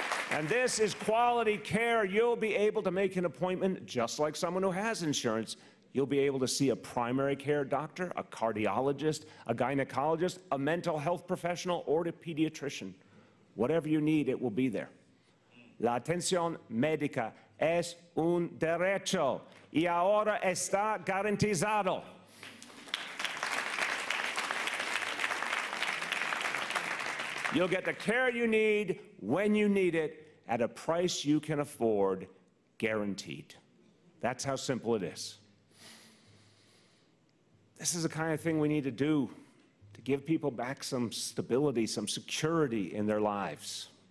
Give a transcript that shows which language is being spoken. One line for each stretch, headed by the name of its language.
English: And this is quality care. You'll be able to make an appointment just like someone who has insurance. You'll be able to see a primary care doctor, a cardiologist, a gynecologist, a mental health professional, or a pediatrician. Whatever you need, it will be there.
Spanish: La atención médica es un derecho y ahora está garantizado.
English: You'll get the care you need when you need it at a price you can afford, guaranteed. That's how simple it is. This is the kind of thing we need to do to give people back some stability, some security in their lives.